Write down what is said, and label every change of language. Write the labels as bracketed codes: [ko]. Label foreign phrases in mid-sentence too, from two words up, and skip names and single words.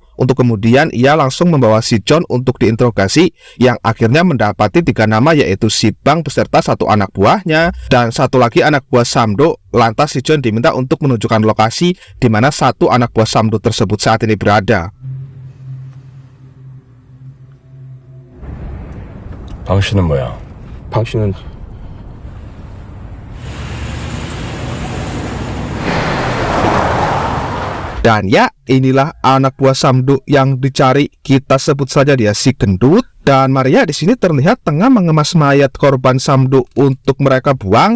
[id] Untuk kemudian ia langsung membawa si John untuk diinterogasi, yang akhirnya mendapati 3 nama, yaitu si Bang beserta 1 anak buahnya dan 1 lagi anak buah Samdo. Lantas si John diminta untuk menunjukkan lokasi di mana 1 anak buah Samdo tersebut saat ini berada. [ko] 당신은 뭐야? 당신은 [id] Dan ya, inilah anak buah Samdo yang dicari. Kita sebut saja dia si gendut. Dan Maria di sini terlihat tengah mengemas mayat korban Samdo untuk mereka buang.